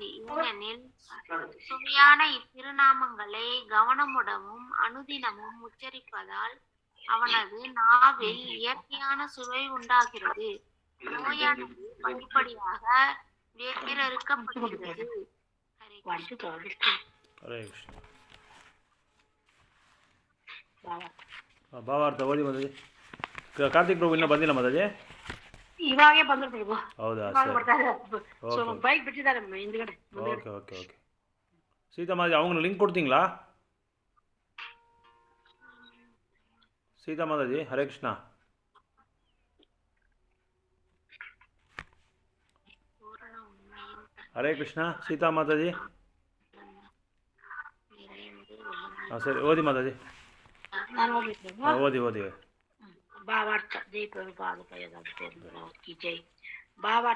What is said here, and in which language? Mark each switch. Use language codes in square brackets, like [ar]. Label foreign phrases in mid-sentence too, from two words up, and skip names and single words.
[ta] ஏனெனில் சுவையான இத்திருநாமங்களை கவனமுடனும் அனுதினமும் உச்சரிப்பதால் அவனது நாவில் இயற்கையான சுவை உண்டாகிறது. நோயானது படிப்படியாக வேற்றிருக்கப்படுகிறது. [kn] ಹರೇ ಕೃಷ್ಣ. ಭಾವಾರ್ಥ ಓದಿ ಮಾತಾಜಿ. ಕಾರ್ತಿಕ್ ಪ್ರಭು ಇನ್ನೂ ಬಂದಿಲ್ಲ ಮಾತಾಜಿ? ಇವಾಗೇ ಬಂದ್ರು ಪ್ರಭು. ಹೌದಾ? ಬೈಕ್ ಬಿಟ್ಟಿದ್ದಾರೆ ಹಿಂದ್ಗಡೆ. [en] OK OK OK. [ta] சீதா மாதாஜி அவங்களுக்கு லிங்க் கொடுத்தீங்களா? சீதா மாதாஜி ஹரே கிருஷ்ணா. [kn] ಹರೇ ಕೃಷ್ಣ. ಸೀತಾ ಮಾತಾಜಿ ಸರಿ ಓದಿ ಮಾತಾಜಿ. ಓದಿ. ಭಾವಾರ್ಥ ಭಾವಾರ್ಥ.